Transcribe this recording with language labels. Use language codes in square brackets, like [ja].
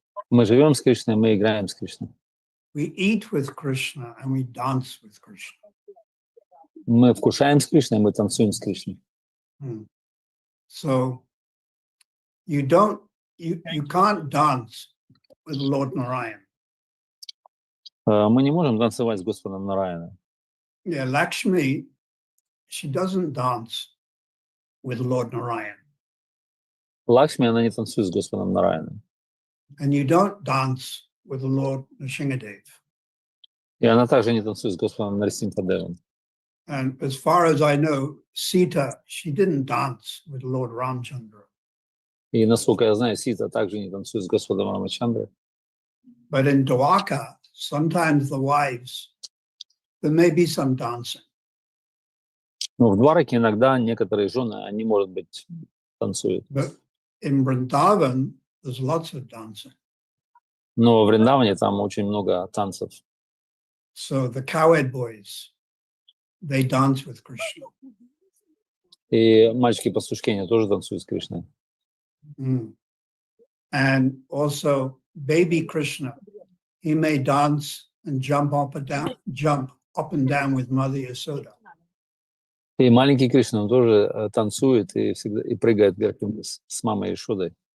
[ru] Мы живем с Кришной, мы играем с Кришной. [en] We eat with Krishna and we dance with Krishna. [ru] Мы вкушаем с Кришной, мы танцуем с Кришной. Mm. [en] So you can't dance with Lord Narayan. [ru] Мы не можем танцевать с Господом Нараяном. [en] Yeah, Lakshmi, she doesn't dance with Lord Narayan. [ru] Лакшми, она не танцует с Господом Нараяном. [en] And you don't dance with Lord Nrsimhadev. [ru] И она также не танцует с Господом Нарисимхадевом. [en] And as far as I know, Sita, she didn't dance with Lord Ramchandra. [ru] И насколько я знаю, Сита также не танцует с Господом Рамачандрой. [en] But in Dwarka, sometimes the wives, there may be some dancing. [ru] Но в Двараке иногда некоторые жены, они, может быть, танцуют. [en] But in Vrindavan, there's lots of dancing. [ru] Но в Вриндаване там очень много танцев. [en] So the cowherd boys, they dance with Krishna. [ru] И мальчики-пастушки, они тоже танцуют с Кришной. Mm. [en] And also baby Krishna, he may dance and jump up and down with Mother Yasoda. [ru] И маленький Кришна, он тоже танцует и всегда и прыгает вверх и вниз с мамой Ишудой.